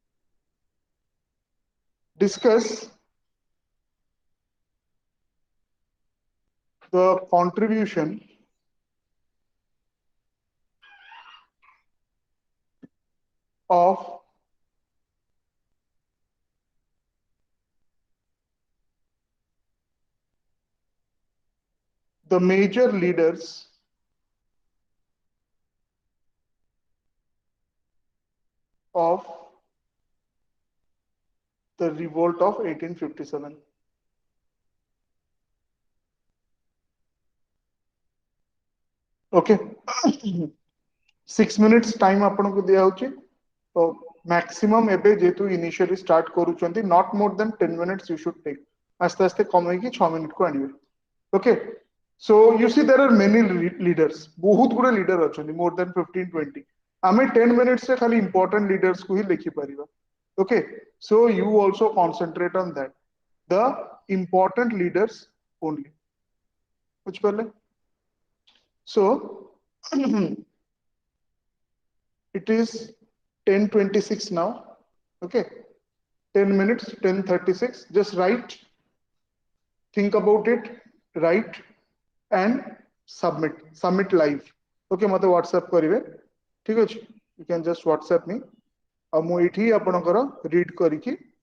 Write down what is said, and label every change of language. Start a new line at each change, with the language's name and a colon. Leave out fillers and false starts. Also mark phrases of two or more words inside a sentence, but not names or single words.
English: discuss the contribution of the major leaders of the revolt of 1857.
Odia: Okay,
English: 6 minutes time
Odia: ଆପଣଙ୍କୁ ଦିଆ ହଉଛି.
English: So maximum
Odia: ଏବେ ଯେହେତୁ
English: initially start କରୁଛନ୍ତି, not more than 10 minutes you should take.
Odia: ଆସ୍ତେ ଆସ୍ତେ କମେଇକି 6 minute କୁ ଆଣିବେ.
English: Okay, so you see there are many leaders.
Odia: ବହୁତ ଗୁଡେ leader ଅଛନ୍ତି,
English: more than 15-20.
Odia: ଆମେ 10 minutes ରେ ଖାଲି
English: important leaders
Odia: କୁ ହିଁ ଲେଖିପାରିବା.
English: Okay, so you also concentrate on that. The important leaders only. ବୁଝିପାରିଲେ? So it is 10:26 now. Okay, 10 minutes, 10:36. Just write, think about it, write and submit. Submit live.
Odia: Okay, ମତେ WhatsApp କରିବେ. ଠିକ ଅଛି?
English: You can just WhatsApp me.
Odia: ଆଉ ମୁଁ ଏଇଠି ଆପଣଙ୍କର read କରିକି